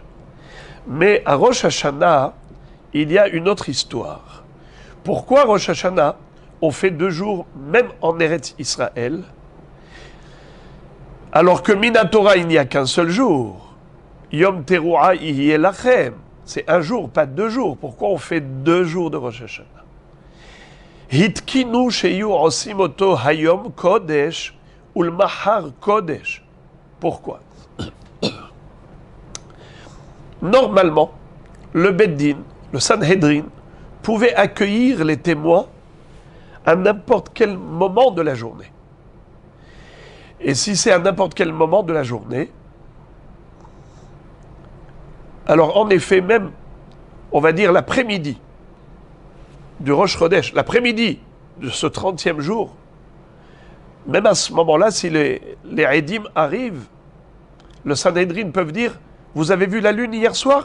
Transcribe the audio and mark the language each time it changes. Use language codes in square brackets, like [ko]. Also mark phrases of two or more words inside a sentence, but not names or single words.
[fr] Mais à Rosh Hashanah, il y a une autre histoire. Pourquoi Rosh Hashanah, on fait 2 jours, même en Eretz Israël, alors que Minatora, il n'y a qu'un seul jour. [he] יום תרועה יהיה לכם. [fr] c'est un jour, pas 2 jours. Pourquoi on fait 2 jours de Rosh Hashanah? [he] התקינו שיהיו עושים אותו היום קודש ולמחר קודש. [fr] Pourquoi? Normalement, le Beddin, le Sanhedrin, pouvait accueillir les témoins à n'importe quel moment de la journée. Et si c'est à n'importe quel moment de la journée, alors en effet, même, on va dire l'après-midi du Rosh Chodesh, l'après-midi de ce 30e jour, même à ce moment-là, si les Eidim arrivent, le Sanhedrin peuvent dire « Vous avez vu la lune hier soir ?»